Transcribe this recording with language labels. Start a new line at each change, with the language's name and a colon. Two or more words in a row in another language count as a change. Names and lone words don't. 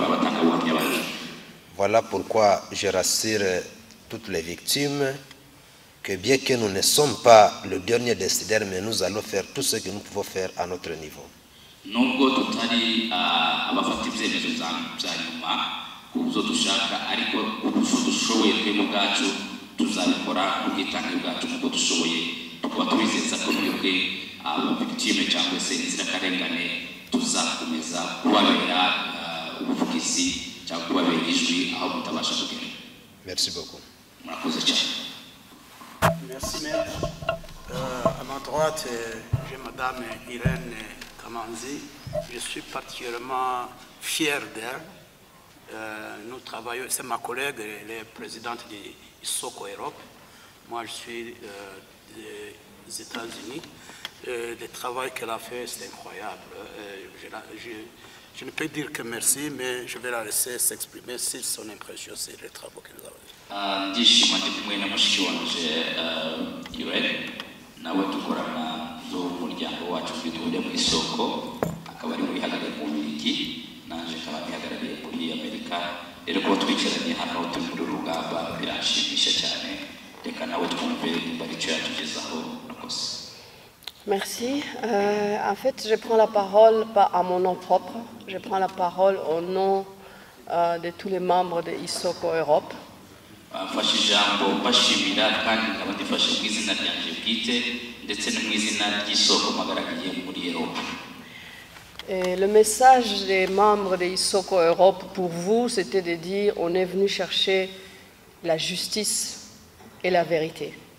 French: Voilà pourquoi je rassure toutes les victimes que bien que nous ne sommes pas le dernier décidaire, mais nous allons faire tout ce que nous pouvons faire à notre niveau.
Kinyarwanda: Nubwo tutari abafata ibyemezo bya nyuma kuzo dushaka ariko dushoboye twebwe ubwacu tuzabikora ubwitange bwacu nubwo dushoboye tukaba tubizeza ko twebwe ababikitime cyangwa se inzirakarengane tuzakomeza kubabera ubuvugizi cyangwa kubabera ijwi aho mutabasha kugera.
French: Merci beaucoup.
Kinyarwanda: Murakoze cyane.
French: Merci maître. À ma droite, j'ai madame Irène Kamanzi. Je suis particulièrement fier d'elle. Nous travaillons, c'est ma collègue, elle est présidente de ISOCO Europe. Moi, je suis des États-Unis. Le travail qu'elle a fait, c'est incroyable. Je ne peux dire que merci, mais je vais la laisser s'exprimer sur son impression sur les travaux qu'elle a fait.
Kinyarwanda: Ndishima ndi kumwe na mushiki wanje Irene nawe dukorana n'umuryango wacu twituriye mu isoko akaba ari wihagarariye mu Bubiligi nanje akaba nihagarariye muri Amerika rero ko twicaranye hano turi muri rugamba birashimisha cyane reka nawe twumve bari cyo yatugezaho nakose.
French: Merci. En fait, je prends la parole pas à mon nom propre, je prends la parole au nom de tous les membres de ISOCO Europe. Et le message des membres de ISOCO Europe pour vous, c'était de dire on est venu chercher la justice et la vérité.